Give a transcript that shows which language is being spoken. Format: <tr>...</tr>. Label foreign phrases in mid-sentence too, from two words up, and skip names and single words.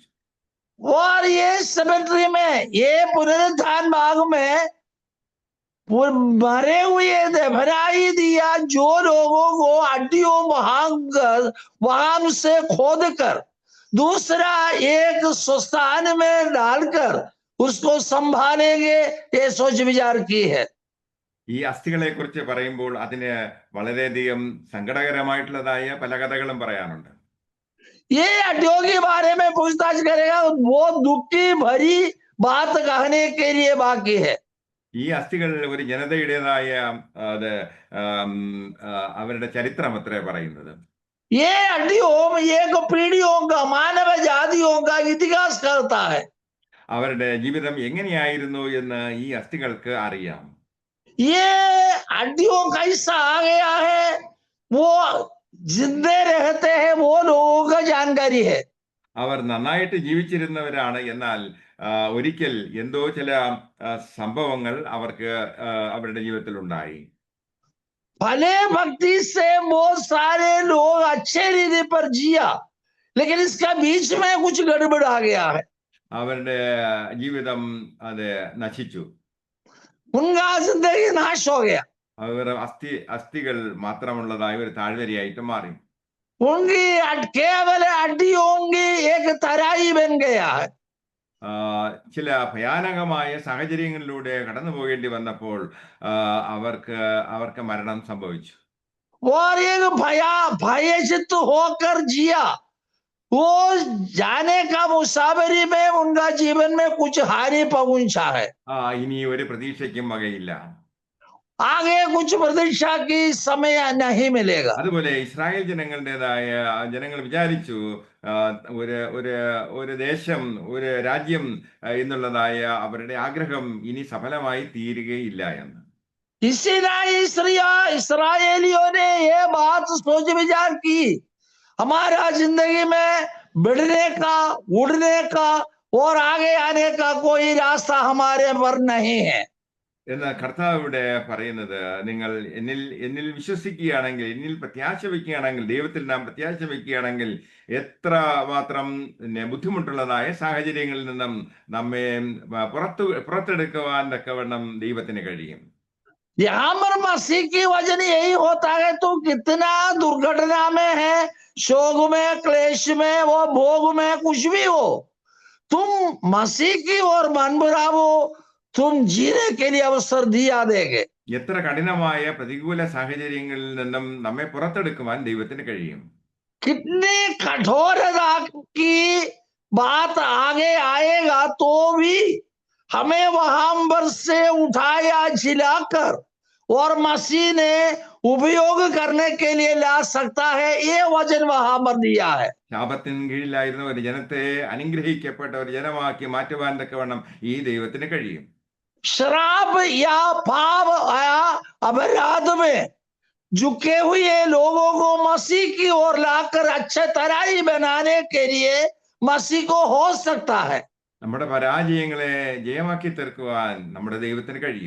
<hi>और ये सेमेट्री में, ये पुनरुत्थान भाग में मरे हुए दफनाई दिया, जो लोगों को हड्डियों वहां से खोद कर दूसरा एक स्थान में डालकर उसको संभालेंगे, ये सोच विचार की है।</hi> <ml>ഈ അസ്ഥികളെ കുറിച്ച് പറയുമ്പോൾ അതിന് വളരെയധികം സങ്കടകരമായിട്ടുള്ളതായ പല കഥകളും പറയാനുണ്ട്.</ml> <hi>ये हड्डियों के बारे में पूछताछ करेगा, वो दुख की भरी बात कहने के लिए बाकी है।</hi> <ml>ഈ അസ്ഥികൾ ഒരു ജനതയുടേതായ അത് ആം, അവരുടെ ചരിത്രം അത്രേ പറയുന്നത്.</ml> <hi>ये हड्डियों एक पीढ़ियों का, मानव जातियों का इतिहास करता है।</hi> <ml>അവരുടെ ജീവിതം എങ്ങനെയായിരുന്നു എന്ന് ഈ അസ്ഥികൾക്ക് അറിയാം.</ml> <hi>ये हड्डियों का हिस्सा आ गया है, वो जिंदे रहते हैं वो लोगों का जानकारी है।</hi> <ml>അവർ നന്നായിട്ട് ജീവിച്ചിരുന്നവരാണ്. എന്നാൽ ഒരിക്കൽ എന്തോ ചില സംഭവങ്ങൾ അവർക്ക് അവരുടെ ജീവിതത്തിൽ ഉണ്ടായി.</ml> <hi>भले भक्ति से बहुत सारे लोग अच्छे रीति पर जिया, लेकिन इसका बीच में कुछ गड़बड़ आ गया है।</hi> <ml>അവരുടെ ജീവിതം അത് നശിച്ചു.</ml> <hi>उनका जिंदगी नाश हो गया।</hi> <ml>അവർ അസ്ഥികൾ മാത്രമുള്ളതായ ഒരു താഴ്വരയായിട്ട് മാറി.</ml> <hi>उनकी केवल हड्डियों की एक तराई बन गया है।</hi> <ml>ചില ഭയാനകമായ സാഹചര്യങ്ങളിലൂടെ കടന്നു പോകേണ്ടി വന്നപ്പോൾ അവർക്ക് മരണം സംഭവിച്ചു.</ml> <hi>और एक भयचित होकर जिया, वो जाने का मुसाफरी में उनका जीवन में कुछ हानि पहुंचा है।</hi> <ml>ഇനി ഒരു പ്രതീക്ഷയ്ക്കും വകയില്ല.</ml> <hi>आगे कुछ प्रतीक्षा की समय नहीं मिलेगा।</hi> <ml>അതുപോലെ ഇസ്രായേൽ ജനങ്ങൾ വിചാരിച്ചു ഒരു ഒരു ഒരു ദേശം, ഒരു രാജ്യം എന്നുള്ളതായ അവരുടെ ആഗ്രഹം ഇനി സഫലമായി തീരുകയില്ല എന്ന്.</ml> <hi>इसराइलियों ने ये बात सोच विचार की, हमारा जिंदगी में बढ़ने का, उड़ने का और आगे आने का कोई रास्ता हमारे पर नहीं है।</hi> <ml>എന്നാൽ കർത്താവ് ഇവിടെ പറയുന്നത്, നിങ്ങൾ എന്നിൽ വിശ്വസിക്കുകയാണെങ്കിൽ, എന്നിൽ പ്രത്യാശ വയ്ക്കുകയാണെങ്കിൽ, ദൈവത്തിൽ നാം പ്രത്യാശ വയ്ക്കുകയാണെങ്കിൽ എത്ര മാത്രം ബുദ്ധിമുട്ടുള്ളതായ സാഹചര്യങ്ങളിൽ നിന്നും നമ്മെ പുറത്തെടുക്കുവാൻ തക്കവണ്ണം ദൈവത്തിന് കഴിയും.</ml> <hi>यहाँ पर मसीह की वजन यही होता है, तो कितना दुर्घटना में है, शोक में, क्लेश में, वो भोग में, कुछ भी हो, तुम मसीह की ओर मन बढ़ाओ, तुम जीने के लिए अवसर दिया देंगे।</hi> <ml>എത്ര കഠിനമായ പ്രതികൂല സാഹചര്യങ്ങളിൽ നിന്നും നമ്മെ പുറത്തെടുക്കുവാൻ ദൈവത്തിന് കഴിയും.</ml> <hi>कितनी कठोरता की बात आगे आएगा तो भी हमें वहां पर से उठाया झिलाकर और मसीह ने उपयोग करने के लिए ला सकता है, ये वचन वहां पर दिया है।</hi> <ml>ശാപത്തിന് കീഴിലായിരുന്ന ഒരു ജനത്തെ അനുഗ്രഹിക്കപ്പെട്ട ഒരു ജനമാക്കി മാറ്റുവാൻ തക്കവണ്ണം ഈ ദൈവത്തിന് കഴിയും.</ml> <hi>श्राप या पाप या अपराध में झुके हुए लोगों को मसीह की ओर लाकर अच्छे तराई बनाने के लिए मसीह को हो सकता है।</hi> <ml>നമ്മുടെ പരാജയങ്ങളെ ജയമാക്കി തീർക്കുവാൻ നമ്മുടെ ദൈവത്തിന് കഴിയും.</ml>